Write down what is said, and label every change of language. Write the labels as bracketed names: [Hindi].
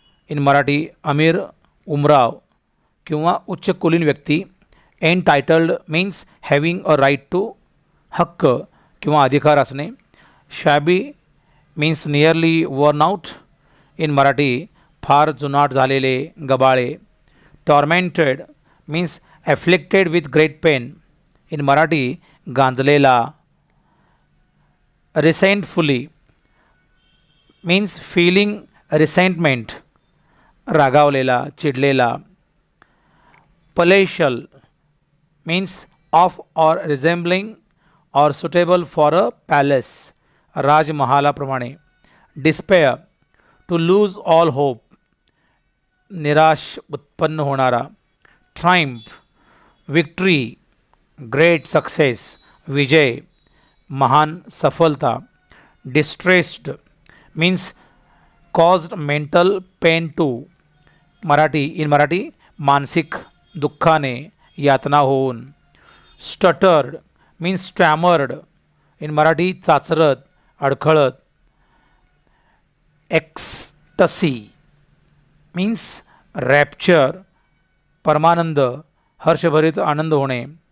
[English] In Marathi, [Marathi] अमीर उमराव किंवा उच्च कुलीन व्यक्ती. [English] entitled means having a right to, [Marathi] हक्क किंवा अधिकार असणे. [English] Shabby means nearly worn out. In Marathi, [Marathi] फार जुनाट झालेले, Gabale. [English] Tormented means afflicted with great pain. In Marathi, [Marathi] गांजलेला. [English] resentfully means feeling resentment, [Marathi] रागावलेला, चिडलेला. [English] palatial means of or resembling or suitable for a palace, [Marathi] राजमहालाप्रमाणे. [English] despair to lose all hope, [Marathi] निराश उत्पन्न होणारा. [English] triumph victory, great success, [Marathi] विजय, महान सफलता. [English] Distressed means caused mental pain to. In Marathi, [Marathi] मानसिक दुःखाने, यातना होऊन. [English] Stuttered means stammered. In Marathi, [Marathi] चाचरत, अडखळत. [English] ecstasy means rapture, [Marathi] परमानंद, हर्षभरित आनंद होणे.